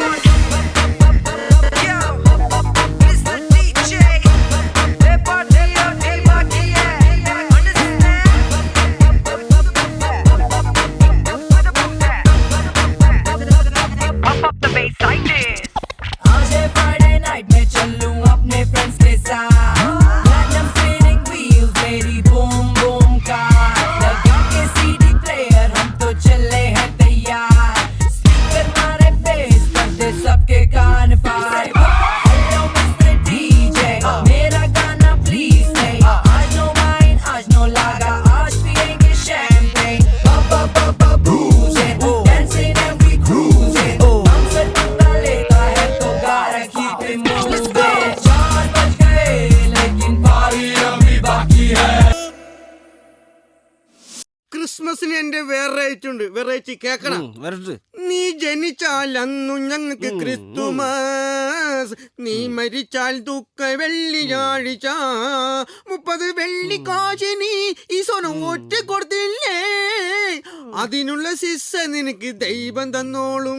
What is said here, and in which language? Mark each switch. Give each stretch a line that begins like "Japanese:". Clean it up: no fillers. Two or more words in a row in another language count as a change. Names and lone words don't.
English: Yo, Mr. DJ, hey party, hey party, understand? Where the booze at? Pump up the bass like this.
Hindi: आज है
English: Friday night
Hindi: में चलूं अपने friends के साथ.
English: Platinum spinning wheels मेरी boom boom car.
Hindi: लगा के
English: CD player
Hindi: हम तो चले हैं तैयार. Speaker मारे bass कर दे सबके कान पार.
English: Hello Mr. DJ,
Hindi: मेरा गाना
English: please say. आज no wine,
Hindi: आज
English: no lager,
Hindi: आज पिएंगे champagne.
English: Ba boozing, dancing and we cruising.
Hindi: हम से टुकड़ा लेता है तो
English: gotta keep it moving.
Hindi: 4 बज गए लेकिन party अभी बाकी है.
Malayalam: ക്രിസ്മസിന് എന്റെ വെറൈറ്റി കേക്കണം. നീ ജനിച്ചാൽ അന്നു ഞങ്ങൾക്ക് ക്രിസ്തുമസ്, നീ മരിച്ചാൽ ദുഃഖ വെള്ളിയാഴ്ച. 30 വെള്ളിക്കാശ് നീ ഈശോന് ഒറ്റ കൊടുത്തില്ലേ, അതിനുള്ള ശിക്ഷ നിനക്ക് ദൈവം തന്നോളും.